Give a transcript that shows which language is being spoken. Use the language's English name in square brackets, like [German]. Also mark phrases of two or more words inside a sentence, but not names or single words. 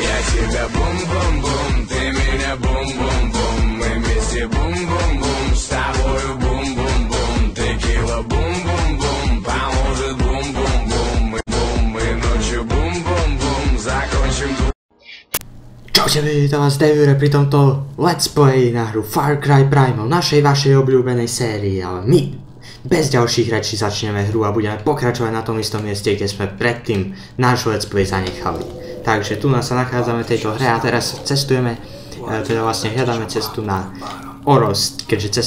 [Russian] тебя бум-бум-бум, ты меня бум-бум-бум, мы вместе бум-бум-бум, с тобою бум-бум-бум, текила бум-бум-бум, поможет бум-бум-бум, мы ночью бум-бум-бум, закончим. [Slovak] Čaute, vítam vás Devure pri tomto [English] Let's Play [Slovak] na hru Far Cry Primal, našej vašej obľúbenej sérii, ale my bez ďalších rečí začneme hru a budeme pokračovať na tom istom mieste, kde sme predtým náš [English] Let's Play [Slovak] zanechali. Takže tu nás sa nachádzame v tejto hre a teraz cestujeme, teda vlastne hľadáme cestu na Oros, keďže cesta